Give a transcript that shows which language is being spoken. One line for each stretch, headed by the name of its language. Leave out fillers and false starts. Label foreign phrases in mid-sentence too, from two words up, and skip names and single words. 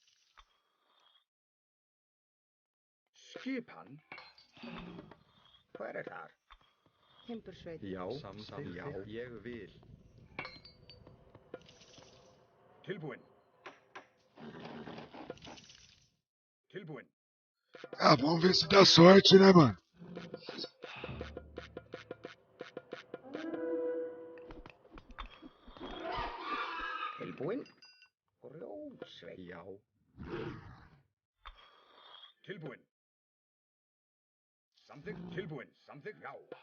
Icelandic: Skipan. Hver er þar? Timbursveit. Já. Samþykkt. Já. Ég vil. Tilbúin. Tilbúin.
Portuguese: Ah, vamos ver se dá sorte, né, mano?
Icelandic: Tilbúin. Grjótsveinn. Já. Tilbúin. Samþykkt. Tilbúin. Samþykkt. Já.